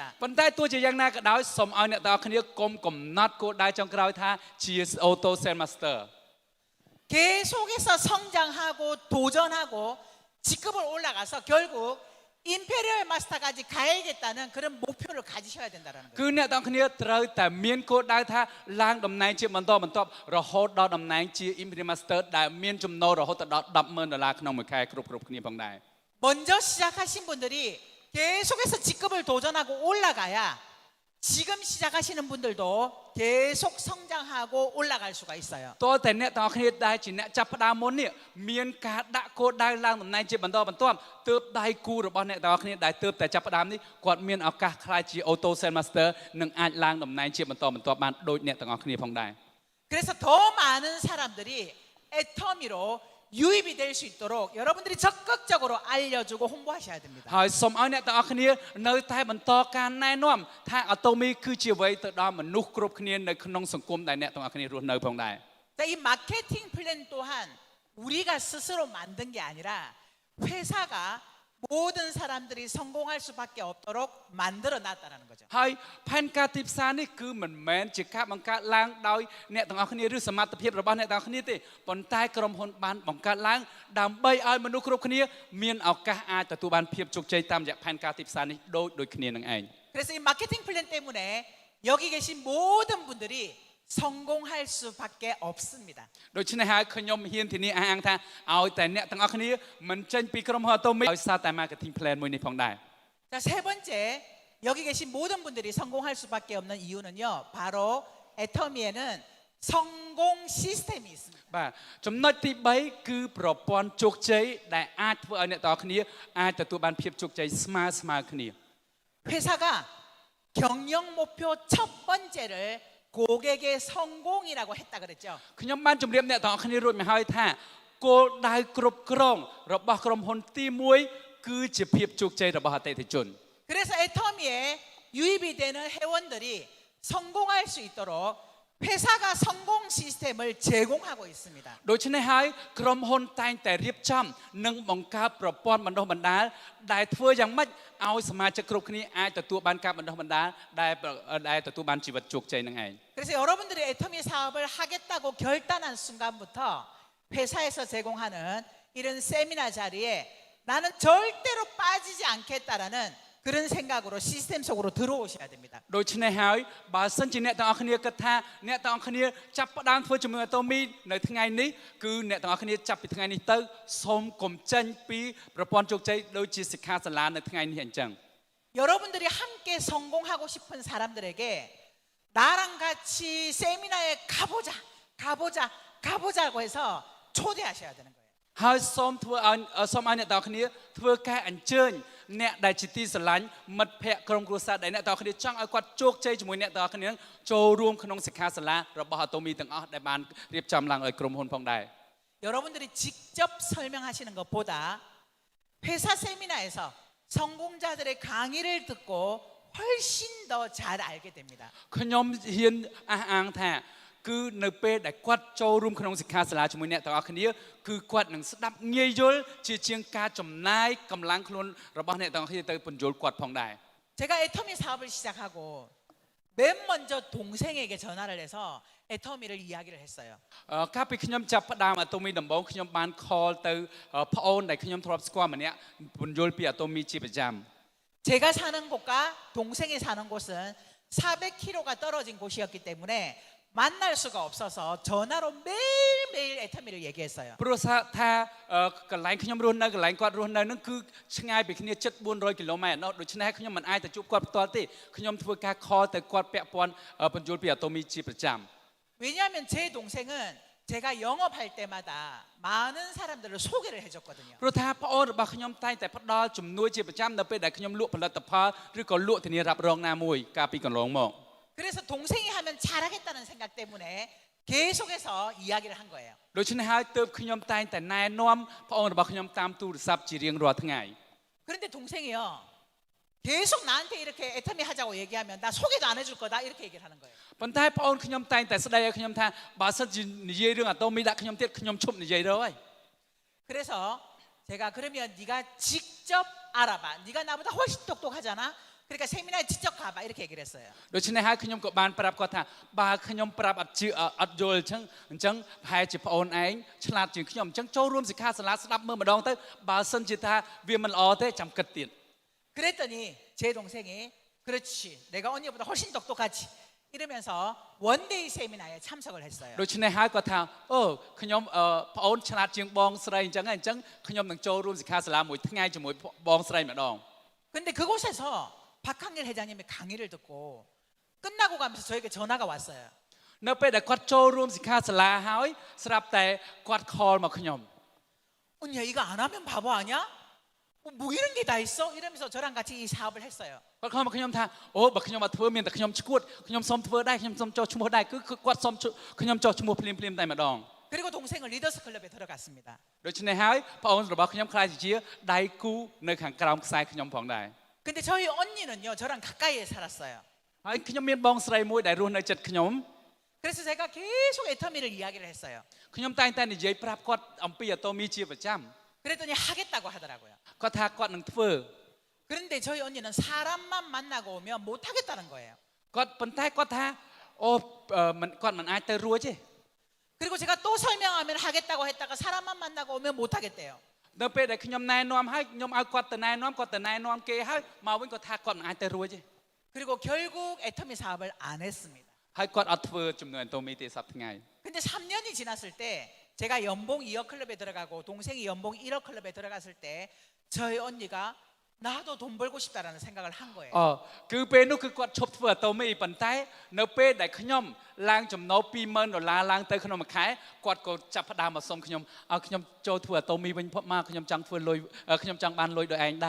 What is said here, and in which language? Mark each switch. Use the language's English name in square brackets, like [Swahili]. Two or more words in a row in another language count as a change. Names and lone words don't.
[Khmer] ប៉ុន្តែទោះជាយ៉ាងណាក៏ដោយសូមឲ្យអ្នកទាំងអស់គ្នាកុំកំណត់គោលដៅចុងក្រោយថាជា Auto Sales Master [Korean] 계속해서 성장하고 도전하고 직급을 올라가서 결국 임페리얼 마스터까지 가야겠다는 그런 목표를 가지셔야 된다는 [Khmer] គឺ [Korean] 거예요. [Khmer] អ្នកទាំងអស់គ្នាត្រូវតែមានគោលដៅថាឡើងតំណែងជាបន្តបន្ទាប់រហូតដល់តំណែងជា Imperial Master ដែលមានចំណូលរហូតដល់ $10,000 ក្នុងមួយខែគ្រប់គ្នាផងដែរ [Korean] 먼저 시작하신 분들이 계속해서 직급을 도전하고 올라가야 지금 시작하시는 분들도 계속 성장하고 올라갈 수가 있어요. [Khmer] តើតែអ្នកទាំងអស់គ្នាដែលជាអ្នកចាប់ផ្ដើមមុននេះមានការដាក់គោលដៅឡើងតំណែងជាបន្តបន្ទាប់ទើបដៃគូរបស់អ្នកទាំងអស់គ្នាដែលទើបតែចាប់ផ្ដើមនេះគាត់មានឱកាសខ្លាចជា Auto Sales Master និងអាចឡើងតំណែងជាបន្តបន្ទាប់បានដូចអ្នកទាំងអស់គ្នាផងដែរ [Korean] 그래서 더 많은 사람들이 애터미로 유입이 될 수 있도록 여러분들이 적극적으로 알려주고 홍보하셔야 됩니다. [Khmer] ហើយសូមឲ្យអ្នកទាំងអស់គ្នានៅតែបន្តការណែនាំថា Atomy គឺជាអ្វីទៅដល់មនុស្សគ្រប់គ្នានៅក្នុងសង្គមដែលអ្នកទាំងអស់គ្នារស់នៅផងដែរ [Korean] 자, 이 마케팅 플랜 또한 우리가 스스로 만든 게 아니라 회사가 모든 사람들이 성공할 수밖에 없도록 만들어 놨다는 거죠. [Khmer] ហើយផែនការទីផ្សារនេះគឺមិនមែនជាការបង្កើតឡើងដោយអ្នកទាំងអស់គ្នាឬសមត្ថភាពរបស់អ្នកទាំងអស់គ្នាទេប៉ុន្តែក្រុមហ៊ុនបានបង្កើតឡើងដើម្បីឲ្យមនុស្សគ្រប់គ្នាមានឱកាសអាចទទួលបានភាពជោគជ័យតាមរយៈផែនការទីផ្សារនេះដូចគ្នានឹងឯង [Korean] 그래서 이 마케팅 플랜 때문에 여기 계신 모든 분들이 성공할 수밖에 없습니다. [Khmer] ដូច្នេះហើយខ្ញុំហ៊ានធានាអះអាងថាឲ្យតែអ្នកទាំងអស់គ្នាមិនចេញពីក្រុមហ៊ុន Atomy ដោយសារតែ [English] marketing plan [Khmer] មួយនេះផងដែរ [Korean] 자, 세 번째 여기 계신 모든 분들이 성공할 수밖에 없는 이유는요. 바로 애터미에는 성공 시스템이 있습니다. [Khmer] បាទចំណុចទី3គឺប្រព័ន្ធជោគជ័យដែលអាចធ្វើឲ្យអ្នកទាំងអស់គ្នាអាចទទួលបានភាពជោគជ័យស្មើគ្នា [Korean] 회사가 경영 목표 첫 번째를 고객의 성공이라고 했다 그랬죠. [Khmer] ខ្ញុំបានជម្រាបអ្នកទាំងអស់គ្នារួចមកហើយថាគោលដៅគ្រប់គ្រងរបស់ក្រុមហ៊ុនទី1គឺជាភាពជោគជ័យរបស់អតិថិជន [Korean] 그래서 애터미에 유입이 되는 회원들이 성공할 수 있도록 회사가 성공 시스템을 제공하고 있습니다. [Khmer] ដូច្នេះហើយក្រុមហ៊ុនតែងតែរៀបចំនិងបង្កើតប្រព័ន្ធបណ្ដុះបណ្ដាលដែលធ្វើយ៉ាងម៉េចឲ្យសមាជិកគ្រប់គ្នាអាចទទួលបានការបណ្ដុះបណ្ដាលដែលទទួលបានជីវិតជោគជ័យនឹងឯង [Korean] 그래서 여러분들이 애터미 사업을 하겠다고 결단한 순간부터 회사에서 제공하는 이런 세미나 자리에 나는 절대로 빠지지 않겠다라는 그런 생각으로 시스템 속으로 들어오셔야 됩니다. [Khmer] ដូច្នេះហើយបើសិនជាអ្នកទាំងអស់គ្នាគិតថាអ្នកទាំងអស់គ្នាចាប់ផ្ដើមធ្វើជាមួយ Atomy នៅថ្ងៃនេះគឺអ្នកទាំងអស់គ្នាចាប់ពីថ្ងៃនេះទៅសូមកុំចេញពីប្រព័ន្ធជោគជ័យដូចជាសិក្ខាសាលានៅថ្ងៃនេះអញ្ចឹង [Korean] 여러분들이 함께 성공하고 싶은 사람들에게 나랑 같이 세미나에 가보자고 해서 초대하셔야 되는 거예요. [Khmer] ហើយសូមឲ្យអ្នកទាំងអស់គ្នាធ្វើការអញ្ជើញអ្នកដែលជាទីស្រឡាញ់មិត្តភ័ក្តិក្រុមគ្រួសារដែលអ្នកទាំងអស់គ្នាចង់ឲ្យគាត់ជោគជ័យជាមួយអ្នកទាំងអស់គ្នាចូលរួមក្នុងសិក្ខាសាលារបស់ Atomy ទាំងអស់ដែលបានរៀបចំឡើងឲ្យក្រុមហ៊ុនផងដែរ [Korean] 여러분들이 직접 설명하시는 것보다 회사 세미나에서 성공자들의 강의를 듣고 훨씬 더 잘 알게 됩니다. [Khmer] ខ្ញុំហ៊ានអះអាងថាគឺនៅពេលដែលគាត់ចូលរួមក្នុងសិក្ខាសាលាជាមួយអ្នកទាំងអស់គ្នាគឺគាត់នឹងស្ដាប់ងាយយល់ជាជាងការចំណាយកម្លាំងខ្លួនរបស់អ្នកទាំងអស់គ្នាទៅពន្យល់គាត់ផងដែរ [Korean] 제가 애터미 사업을 시작하고 맨 먼저 동생에게 전화를 해서 애터미를 이야기를 했어요. [Khmer] កាលពីខ្ញុំចាប់ផ្ដើម Atomy ដំបូងខ្ញុំបាន call ទៅប្អូនដែលខ្ញុំធ្លាប់ស្គាល់ម្នាក់ពន្យល់ពី Atomy ជាប្រចាំ [Korean] 제가 사는 곳과 동생이 사는 곳은 400km가 떨어진 곳이었기 때문에 만날 수가 없어서 전화로 매일매일 애터미를 얘기했어요. [Khmer] ព្រោះថាកន្លែងខ្ញុំរស់នៅកន្លែងគាត់រស់នៅនឹងគឺឆ្ងាយពីគ្នាជិត400គីឡូម៉ែត្រដូច្នេះខ្ញុំមិនអាចទៅជួបគាត់ផ្ទាល់ទេខ្ញុំធ្វើការ call ទៅគាត់ពាក់ព័ន្ធពន្យល់ពី Atomy ជាប្រចាំ [Korean] 왜냐하면 제 동생은 제가 영업할 때마다 많은 사람들을 소개를 해줬거든요. [Khmer] ព្រោះថាប្អូនរបស់ខ្ញុំតែងតែផ្ដល់ជំនួយជាប្រចាំនៅពេលដែលខ្ញុំលក់ផលិតផលឬក៏លក់ធានារ៉ាប់រងណាមួយកាលពីកន្លងមក [Korean] 그래서 동생이 하면 잘하겠다는 생각 때문에 계속해서 이야기를 한 거예요. [Khmer] ដូច្នេះហើយទើបខ្ញុំតែងតែណែនាំប្អូនរបស់ខ្ញុំតាមទូរស័ព្ទជារៀងរាល់ថ្ងៃ [Korean] 그런데 동생이요. 계속 나한테 이렇게 애터미 하자고 얘기하면 나 소개도 안 해줄 거다 이렇게 얘기를 하는 거예요. [Khmer] ប៉ុន្តែប្អូនខ្ញុំតែងតែស្ដីឲ្យខ្ញុំថាបើសិនជានិយាយរឿងអាតូមីដាក់ខ្ញុំទៀតខ្ញុំឈប់និយាយទៅហើយ [Korean] 그래서 제가 그러면 네가 직접 알아봐. 네가 나보다 훨씬 똑똑하잖아. 그러니까 세미나에 직접 가봐 이렇게 얘기를 했어요. [Khmer] ដូច្នេះហើយខ្ញុំក៏បានប្រាប់គាត់ថាបើខ្ញុំប្រាប់អត់ជឿអត់យល់អញ្ចឹងប្រហែលជាប្អូនឯងឆ្លាតជាងខ្ញុំអញ្ចឹងចូលរួមសិក្ខាសាលាស្ដាប់មើលម្ដងទៅបើសិនជាថាវាមិនល្អទេចាំគិតទៀត [Korean] 그랬더니 제 동생이 그렇지 내가 언니보다 훨씬 똑똑하지 이러면서 원데이 세미나에 참석을 했어요. [Khmer] ដូច្នេះហើយគាត់ថាអូខ្ញុំប្អូនឆ្លាតជាងបងស្រីអញ្ចឹងហើយអញ្ចឹងខ្ញុំនឹងចូលរួមសិក្ខាសាលាមួយថ្ងៃជាមួយបងស្រីម្ដង [Korean] 근데 그곳에서 박항일 회장님의 강의를 듣고 끝나고 가면서 저에게 전화가 왔어요. [Khmer] នៅពេលដែលគាត់ចូលរួមសិក្ខាសាលាហើយស្រាប់តែគាត់ call មកខ្ញុំ [Korean] 언니야 이거 안 하면 바보 아니야? 뭐 이런 게 다 있어? 이러면서 저랑 같이 이 사업을 했어요. [Khmer] គាត់ call មកខ្ញុំថាអូបើខ្ញុំមកធ្វើមានតែខ្ញុំឈួតខ្ញុំសុំធ្វើដែរខ្ញុំសុំចុះឈ្មោះដែរគឺគាត់សុំខ្ញុំចុះឈ្មោះភ្លាមតែម្ដង [Korean] 그리고 동생은 리더스 클럽에 들어갔습니다. [Khmer] ដូច្នេះហើយប្អូនរបស់ខ្ញុំខ្លាចជាដៃគូនៅខាងក្រោមខ្សែខ្ញុំផងដែរ [Korean] 근데 저희 언니는요 저랑 가까이에 살았어요. [Khmer] ហើយខ្ញុំមានបងស្រីមួយដែលរស់នៅជិតខ្ញុំ [Korean] 그래서 제가 계속 애터미를 이야기를 했어요. [Khmer] ខ្ញុំតែងតែនិយាយប្រាប់គាត់អំពីអាតូមីជាប្រចាំ [Korean] 그랬더니 하겠다고 하더라고요. [Khmer] គាត់ថាគាត់នឹងធ្វើ [Korean] 그런데 저희 언니는 사람만 만나고 오면 못 하겠다는 거예요. [Khmer] គាត់ប៉ុន្តែគាត់ថាអូមិនគាត់មិនអាចទៅរួចទេ [Korean] 그리고 제가 또 설명하면 하겠다고 했다가 사람만 만나고 오면 못 하겠대요. [Khmer] នៅពេលដែលខ្ញុំណែនាំហើយខ្ញុំឲ្យគាត់ទៅណែនាំគេហើយមកវិញគាត់ថាគាត់មិនអាចទៅរួចទេ [Korean] 그리고 결국 애터미 사업을 안 했습니다. [Khmer] ហើយគាត់អត់ធ្វើចំនួនអាតូមីទេសប្តាហ៍ថ្ងៃ [Korean] 근데 3년이 지났을 때 제가 연봉 2억 클럽에 들어가고 동생이 연봉 1억 클럽에 들어갔을 때 저희 언니가 나도 돈 벌고 싶다라는 생각을 한 거예요. [Khmer] គឺពេលនោះគឺគាត់ឈប់ធ្វើអាតូមីប៉ុន្តែនៅពេលដែលខ្ញុំឡើងចំណូល$20,000ឡើងទៅក្នុងមួយខែគាត់ក៏ចាប់ផ្ដើមមកសុំខ្ញុំឲ្យខ្ញុំចូលធ្វើអាតូមីវិញមកខ្ញុំចង់ធ្វើលុយខ្ញុំចង់បានលុយដោយឯងដែរ